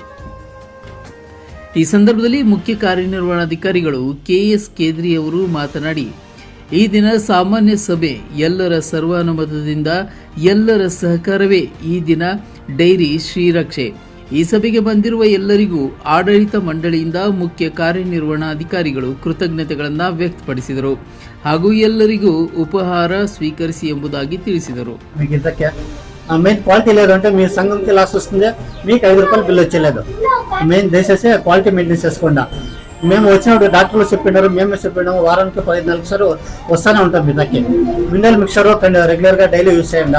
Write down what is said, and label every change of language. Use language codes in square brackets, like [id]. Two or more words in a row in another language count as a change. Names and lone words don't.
[kn] ಈ ಸಂದರ್ಭದಲ್ಲಿ ಮುಖ್ಯ ಕಾರ್ಯನಿರ್ವಹಣಾಧಿಕಾರಿಗಳು KS ಕೇದ್ರಿ ಅವರು ಮಾತನಾಡಿ, ಈ ದಿನ ಸಾಮಾನ್ಯ ಸಭೆ ಎಲ್ಲರ ಸರ್ವಾನುಮತದಿಂದ, ಎಲ್ಲರ ಸಹಕಾರವೇ ಈ ದಿನ ಡೈರಿ ಶ್ರೀರಕ್ಷೆ. ಈ ಸಭೆಗೆ ಬಂದಿರುವ ಎಲ್ಲರಿಗೂ ಆಡಳಿತ ಮಂಡಳಿಯಿಂದ ಮುಖ್ಯ ಕಾರ್ಯನಿರ್ವಹಣಾಧಿಕಾರಿಗಳು ಕೃತಜ್ಞತೆಗಳನ್ನು ವ್ಯಕ್ತಪಡಿಸಿದರು ಹಾಗೂ ಎಲ್ಲರಿಗೂ ಉಪಹಾರ ಸ್ವೀಕರಿಸಿ ಎಂಬುದಾಗಿ ತಿಳಿಸಿದರು. [te] మెయిన్ క్వాలిటీ లేదంటే మీ సంఘంకి లాస్ వస్తుంది, మీకు ₹5 బిల్లు వచ్చేలేదు. మెయిన్ దయచేసి క్వాలిటీ మెయింటైన్ చేసుకోండి. మేము వచ్చినప్పుడు డాక్టర్లు చెప్పినారు, మేమే చెప్పినాము, వారానికి 15 సార్లు వస్తూనే ఉంటాం. మీ దగ్గర [en] mineral mixture [te] రెగ్యులర్గా డైలీ యూజ్ చేయండి.